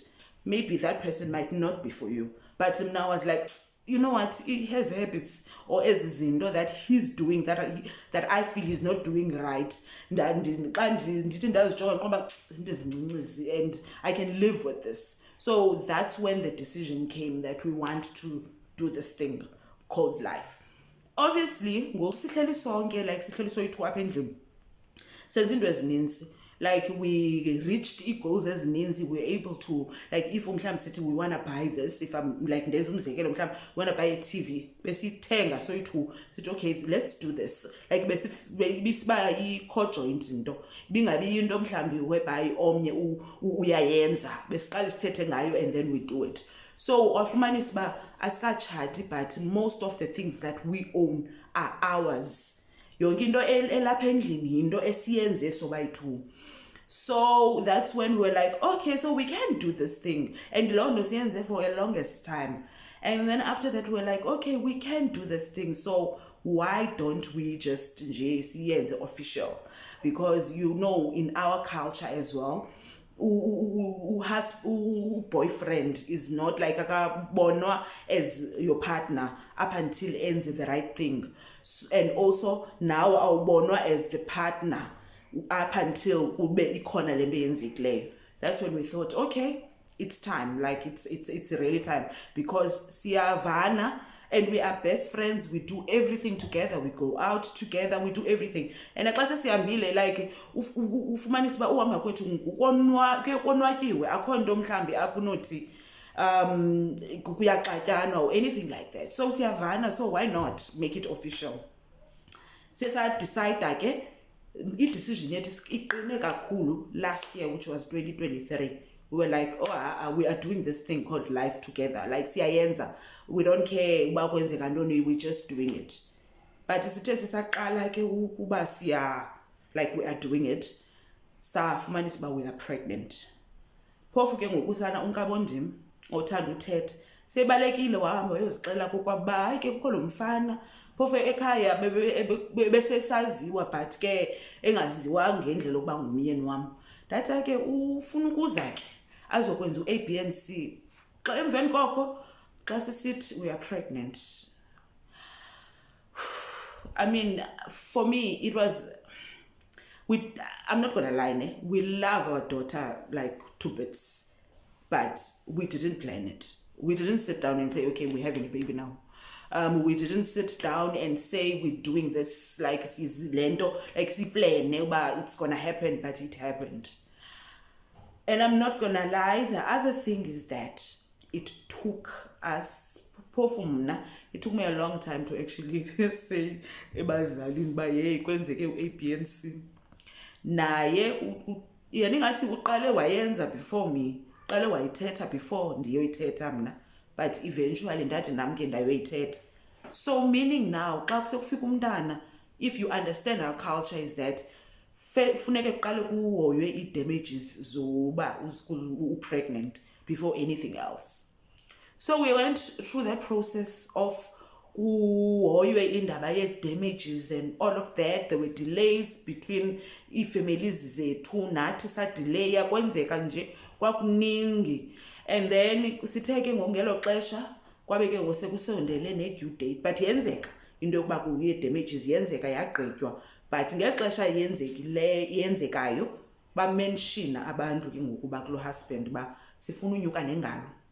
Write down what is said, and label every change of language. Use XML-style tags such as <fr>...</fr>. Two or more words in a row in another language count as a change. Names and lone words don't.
<en>Maybe that person might not be for you. But now I was like, you know what, he has habits or as zindo that he's doing that I feel he's not doing right. And I can live with this. So that's when the decision came that we want to do this thing called life. Obviously,</en> <xh>sihleli sonke, like sihleli soyi-2 apha endlini, senza into ezininzi.</xh> <en>Like we reached goals as ezininzi, we were able to, like if</en> <xh>mhlawumbe sithi</xh> <en>we want to buy this, if I'm like</en> <xh>ndenza umzekelo mhlawumbe</xh> <en>we want to buy a TV,</en> <xh>besithenga soyi-2 sithi</xh> <en>okay let's do this, like</en> <xh>besiba i-co-joint into, ibingabi into mhlawumbe</xh> <en>whereby</en> <xh>omnye uyayenza, besiqala sithethe ngayo</xh> <en>and then we do it.</en> <xh>So wafumanisa uba asikatshati,</xh> <en>but most of the things that we own are ours.</en> <xh>Yonke into elapha endlini yinto esiyenze sobayi-2.</xh> <en>So that's when we're like, okay, so we can do this thing. And</en> <xh>loo nto siyenze</xh> <en>for a longest time. And then after that we're like, okay, we can do this thing. So why don't we just siyenze official? Because you know, in our culture as well, boyfriend is not like akabonwa as your partner up until ends the right thing, and also now awubonwa as the partner up until</en> <xh>kube ikhona lento yenzekileyo.</xh> <en>That's when we thought, okay, it's time, like it's really time, because siyavana and we are best friends, we do everything together, we go out together, we do everything.</en> <xh>And xa sesihambile, like ufumanisa uba uhamba kwethu konwatyiwe, akho nto mhlawumbi apho unothi kuyaxatyanwa</xh> <en>or anything like that. So siyavana, so why not make it official?</en> <xh>sesadicida ke i-decision yethu iqine kakhulu</xh> <en>last year, which was 2023. We were like, oh, we are doing this thing called life together, like siyayenza, we don't care</en> <xh>uba kwenzeka ntoni,</xh> <en>we're just doing it.</en> <xh>But sithe sisaqala ke ukuba siya,</xh> <en>like we are doing it,</en> <xh>safumanisa uba</xh> <en>we are pregnant.</en> <xh>Phofu ke ngoku sana unkabondim othanda uthetha sebalekile wahamba wayozixela kokwaba hayi ke kukho lo mfana phofu ekhaya besesaziwa but ke engaziwa ngendlela ukuba ngumyeni wam. Ndathi ke ufuna ukuza ke azokwenza u-A, B and C. Xa emveni koko xa sisithi</xh> <en>we are pregnant, I mean, for me it was, I'm not gonna lie, we love our daughter like 2 bits, but we didn't plan it. We didn't sit down and say, okay, we're having a baby now. We didn't sit down and say we're doing this like lento, like plan, it's gonna happen, but it happened. And I'm not gonna lie, the other thing is that it took us, it took me a long time to actually say</en> <xh>ebazalini ba hey kwenzeke u-A,</xh> <en>B and C.</en> <xh>Naye yena ingathi uqale wayenza</xh> <en>before me,</en> <xh>uqale wayithetha before ndiyoyithetha mna,</xh> <en>but eventually</en> <xh>ndathi nam ke ndayoyithetha.</xh> <en>So meaning now</en> <xh>xa kusekufika umntana,</xh> <en>if you understand our culture is that</en> <xh>funeke kuqale kuhoywe ii-damages zoba u-pregnant</xh> <en>before anything else. So we went through that process of</en> <xh>kuhoywe indaba ye-damages</xh> <en>and all of that. There were delays between</en> <xh>ii-families zethu, nathi sadelaya, kwenzeka nje kwakuningi. And then sithe ke ngongelo xesha kwabe ke ngosekusondele ne-due date, but yenzeka into yokuba kuye-damages, yenzeka yagqitywa. But ngexesha yenzekayo bamenshina abantu ke ngokuba kulo husband ba sifuna unyuka nengalo.</xh>